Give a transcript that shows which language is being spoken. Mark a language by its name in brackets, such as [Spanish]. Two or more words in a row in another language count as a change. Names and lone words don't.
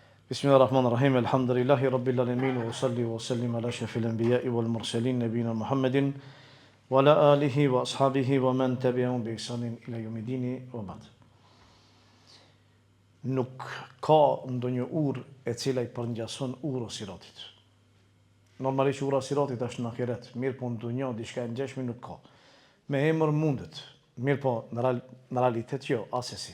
[Arabic] بسم الله الرحمن الرحيم. الحمد لله رب العالمين وصل وسلم على أشرف الأنبياء والمرسلين نبينا محمد وعلى آله وأصحابه ومن تبعهم بإحسان إلى يوم الدين وبعد. [Albanian] Nuk ka ndonjë urë e cila i përngjason urë siratit. Normalisht ura siratit është në ahiret, mirë po në dunjë diçka e ngjashme nuk ka. Me emër mundet, mirë po në realitet jo, asesi.